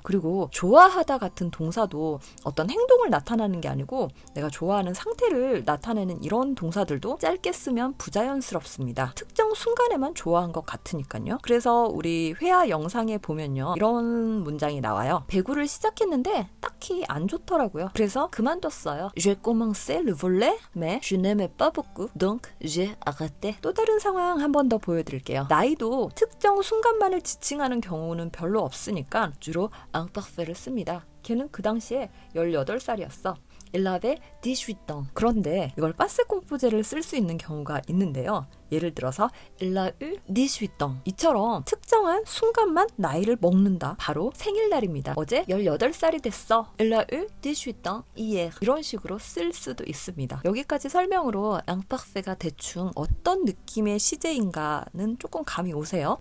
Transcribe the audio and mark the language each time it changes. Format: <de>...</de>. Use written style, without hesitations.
<ko>그리고 좋아하다 같은 동사도 어떤 행동을 나타내는 게 아니고 내가 좋아하는 상태를 나타내는 이런 동사들도 짧게 쓰면 부자연스럽습니다. 특정 순간에만 좋아한 것 같으니까요. 그래서 우리 회화 영상에 보면요. 이런 문장이 나와요. 배구를 시작했는데 딱히 안 좋더라고요. 그래서 그만뒀어요.</ko> <fr>J'ai commencé le volley, mais je n'aimais pas beaucoup, donc j'ai arrêté.</fr> <ko>또 다른 상황 한 번 더 보여드릴게요. 나이도 특정 순간만을 지칭하는 경우는 별로 없으니까 주로 imparfait를 씁니다. 걔는 그 당시에 18살이었어.</ko> <fr>Il avait 18 ans.</fr> <ko>그런데 이걸 빠세 공포제를 쓸 수 있는 경우가 있는데요. 예를 들어서</ko> <fr>Il a eu 18 ans.</fr> <ko>이처럼 특정한 순간만 나이를 먹는다. 바로 생일날입니다. 어제 18살이 됐어.</ko> <fr>Il a eu 18 ans hier.</fr> <ko>이런 식으로 쓸 수도 있습니다. 여기까지 설명으로 imparfait가 대충 어떤 느낌의 시제인가는 조금 감이 오세요.</ko>